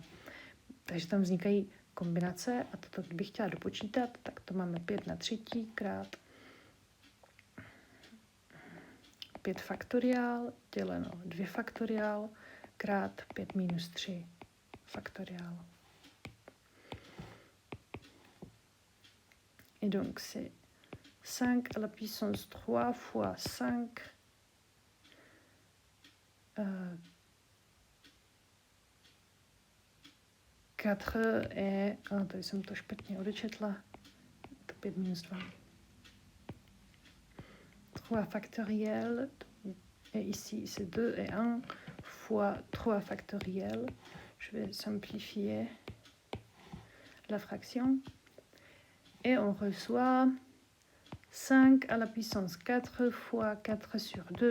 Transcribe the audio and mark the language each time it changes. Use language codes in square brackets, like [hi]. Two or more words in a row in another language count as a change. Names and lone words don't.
[cs] Takže tam vznikají kombinace a toto, kdybych chtěla dopočítat, tak to máme 5 na třetí krát 5 faktoriál děleno 2 faktoriál krát 5 minus 3 faktoriál. [fr] Et donc c'est 5 à la puissance 3 fois 5 4 et... [cs] tady jsem to špatně odečetla. To 5 minus 2. 3 factoriel. [fr] Et ici, c'est 2 et 1 fois 3 factoriel. Je vais simplifier la fraction. Et on reçoit 5 à la puissance 4 fois 4 sur 2.